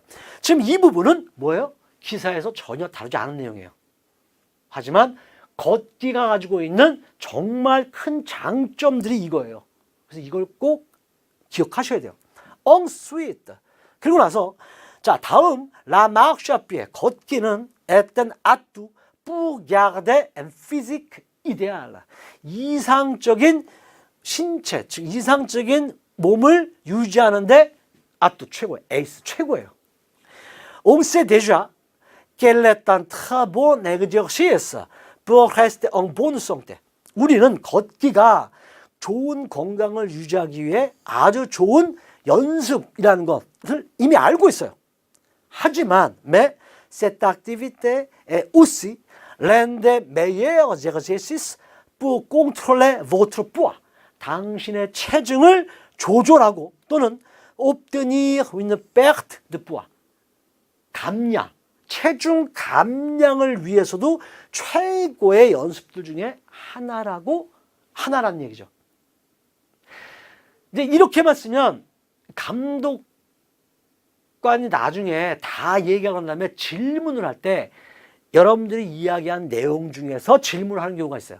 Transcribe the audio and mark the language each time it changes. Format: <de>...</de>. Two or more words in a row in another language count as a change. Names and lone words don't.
<ko>지금 이 부분은 뭐예요? 기사에서 전혀 다루지 않은 내용이에요. 하지만 걷기가 가지고 있는 정말 큰 장점들이 이거예요. 그래서 이걸 꼭 기억하셔야 돼요.</ko> <fr>Ensuite,</fr> <ko>그리고 나서 자 다음</ko> <fr>La marche à pied, 걷기는 est un atout pour garder un physique idéal.</fr> <ko>이상적인 신체, 즉 이상적인 몸을 유지하는데 아또 최고예요. 에이스 최고예요.</ko> <fr>On sait déjà qu'elle est un très bon exercice pour rester en bonne santé.</fr> <ko>우리는 걷기가 좋은 건강을 유지하기 위해 아주 좋은 연습이라는 것을 이미 알고 있어요.</ko> <fr>하지만 mais cette activité est aussi l'un des meilleurs exercices pour contrôler votre poids.</fr> <ko>당신의 체중을 조절하고 또는</ko> <fr>obtenir une perte de poids.</fr> <ko>감량, 체중 감량을 위해서도 최고의 연습들 중에 하나라는 얘기죠. 이제 이렇게만 쓰면 감독관이 나중에 다 얘기하고 난 다음에 질문을 할 때 여러분들이 이야기한 내용 중에서 질문을 하는 경우가 있어요.</ko>